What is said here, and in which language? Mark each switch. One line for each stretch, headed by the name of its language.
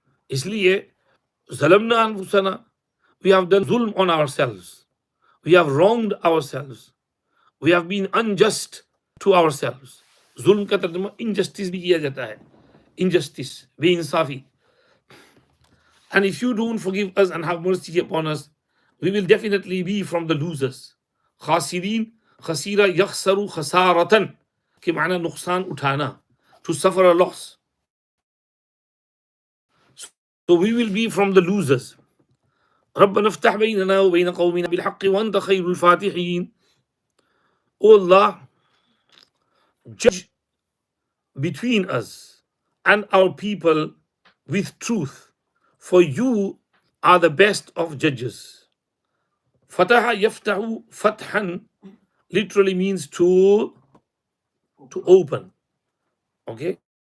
English: इसलिए
Arabic: ज़लमना अनफुसना,
English: we have done zulm on ourselves. We have wronged ourselves. We have been unjust to ourselves.
Hindi: जुल्म का तर्जुमा injustice भी किया जाता है.
English: Injustice, बेइंसाफी. And if you don't forgive us and have mercy upon us, we will definitely be from the losers.
Hindi: खासिरीन, खसीरा यखसरु खसारतन के माना नुकसान उठाना,
English: to suffer a loss. So we will be from the losers.
Arabic: ربنا افتح بيننا وبين قومنا بالحق وأنت خير الفاتحين.
English: O Allah, judge between us and our people with truth, for you are the best of judges. Fataha yaftahu fathan literally means to open. Okay?